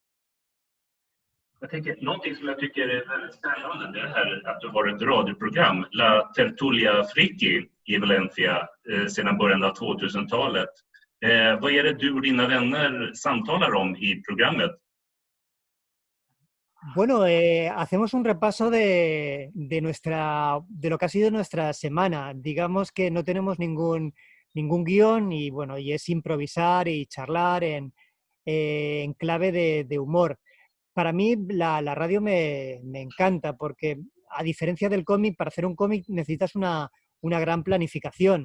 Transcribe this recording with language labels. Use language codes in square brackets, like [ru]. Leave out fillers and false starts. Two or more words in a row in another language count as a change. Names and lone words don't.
[sv] Någonting som jag tycker är väldigt spännande, det är här att du har ett radioprogram, La Tertulia Friki i Valencia sedan början av 2000-talet. Vad är det du och dina vänner samtalar om i programmet? [es] Bueno, hacemos un repaso de lo que ha sido nuestra semana. Digamos que no tenemos ningún guión y bueno, y es improvisar y charlar en clave de humor. Para mí la radio me encanta porque a diferencia del cómic, para hacer un cómic necesitas una gran planificación.